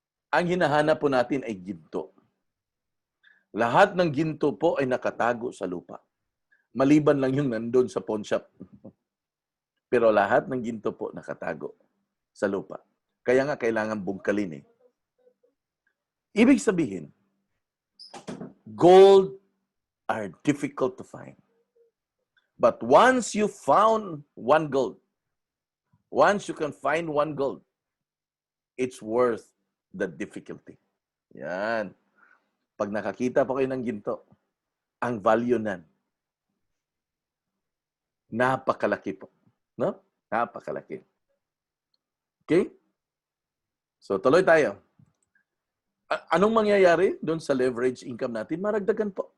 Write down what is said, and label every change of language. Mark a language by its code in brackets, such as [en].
[tl] Ang hinahanap po natin ay ginto. Lahat ng ginto po ay nakatago sa lupa. Maliban lang yung nandun sa pawn shop. Pero lahat ng ginto po nakatago sa lupa. Kaya nga kailangan bungkalin eh. Ibig sabihin, [en] gold are difficult to find. But once you found one gold, once you can find one gold, it's worth the difficulty. [tl] Yan. Pag nakakita po kayo ng ginto, ang value nan, napakalaki po. No? Napakalaki. Okay? So, tuloy tayo. Anong mangyayari doon sa leverage income natin? Maragdagan po.